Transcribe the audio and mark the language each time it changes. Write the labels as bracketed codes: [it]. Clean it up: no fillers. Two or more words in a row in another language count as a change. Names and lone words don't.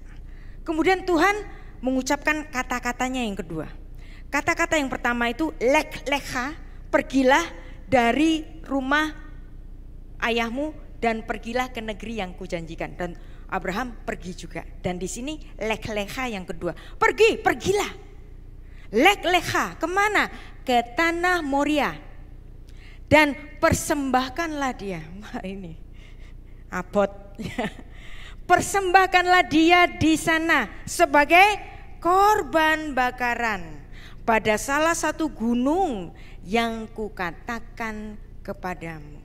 [id] Kemudian Tuhan mengucapkan kata-katanya yang kedua. Kata-kata yang pertama itu [he] לך לך, [id] pergilah dari rumah ayahmu dan pergilah ke negeri yang kujanjikan. Dan Abraham pergi juga. Dan di sini [he] לך לך [id] yang kedua. Pergilah. [he] לך לך [id] kemana? Ke tanah Moria. Dan persembahkanlah dia. Wah, ini abot. Persembahkanlah dia di sana sebagai korban bakaran pada salah satu gunung yang kukatakan kepadamu.